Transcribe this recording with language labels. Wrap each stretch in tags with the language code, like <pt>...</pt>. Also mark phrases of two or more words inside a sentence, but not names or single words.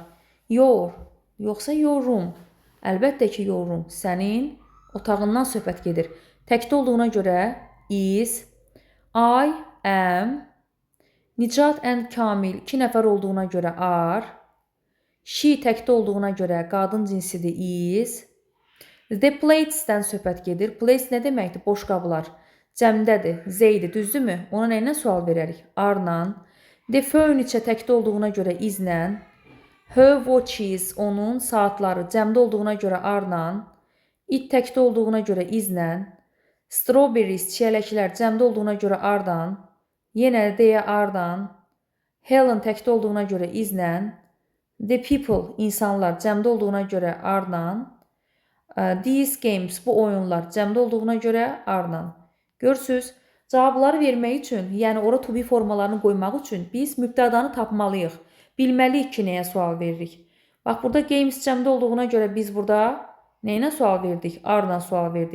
<en>Your, yoxsa your room?</en> <az>Əlbəttə ki,</az> <en>your room.</en> <az>Sənin otağından söhbət gedir. Təkdə olduğuna görə</az> <en>is, I am,</en> <az>Nicat and Kamil 2 nəfər olduğuna görə are, she təkdə olduğuna görə qadın cinsidir is,</az> <en>the plates-</en> <az>dən söhbət gedir. Plates nə deməkdir? Boş qablar. Cəmdədir, zeydir, düzdürmü? Ona nə ilə sual verərik? Are-la.</az> <en>The furniture</en> <az>təkdə olduğuna görə is-lə.</az> <en>Her watches,</en> <az>onun saatları cəmdə olduğuna görə are-la. It təkdə olduğuna görə is-lə. Strawberries, çiyələklər cəmdə olduğuna görə are-la. Yenə deyə are-dan. Helen təkdə olduğuna görə is-lə.</az> <en>The people,</en> <az>insanlar cəmdə olduğuna görə are-la.</az> <en>These games,</en> <az>bu oyunlar cəmdə olduğuna görə are-la. Görürsünüz, cavabları vermək üçün, yəni ora</az> <en>to be</en> <az>formalarını qoymaq üçün biz mübtədanı tapmalıyıq. Bilməliyik ki, nəyə sual veririk. Bax, burada games cəmdə olduğuna görə biz burada nə ilə sual verdik? Are-la sual verdik.</az>